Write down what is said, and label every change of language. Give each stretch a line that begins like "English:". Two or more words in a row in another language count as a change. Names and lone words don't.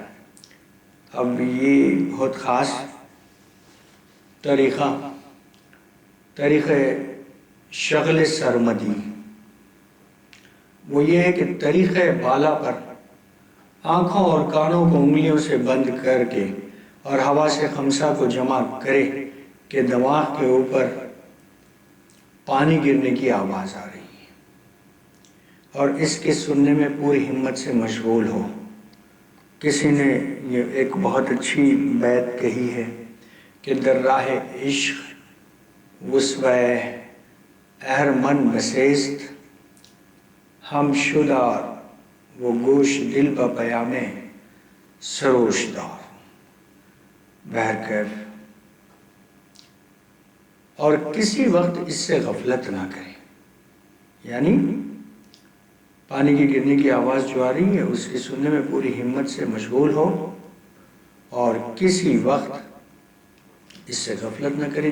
Urdu: اب یہ بہت خاص طریقہ شغل سرمدی وہ یہ ہے کہ طریقہ بالا پر آنکھوں اور کانوں کو انگلیوں سے بند کر کے اور حواس خمسہ کو جمع کرے کہ دماغ کے اوپر پانی گرنے کی آواز آ رہی ہے اور اس کے سننے میں پوری ہمت سے مشغول ہو۔ کسی نے یہ ایک بہت اچھی بیت کہی ہے کہ
Persian: در راہ عشق وسوہ اہرمن بسیست، ہم شدہ وہ گوش دل با پیام سروش دار۔
Urdu: بہرکیف اور کسی وقت اس سے غفلت نہ کریں، یعنی پانی کی گرنے کی آواز جو آ رہی ہے اس کے سننے میں پوری ہمت سے مشغول ہو اور کسی وقت اس سے غفلت نہ کریں۔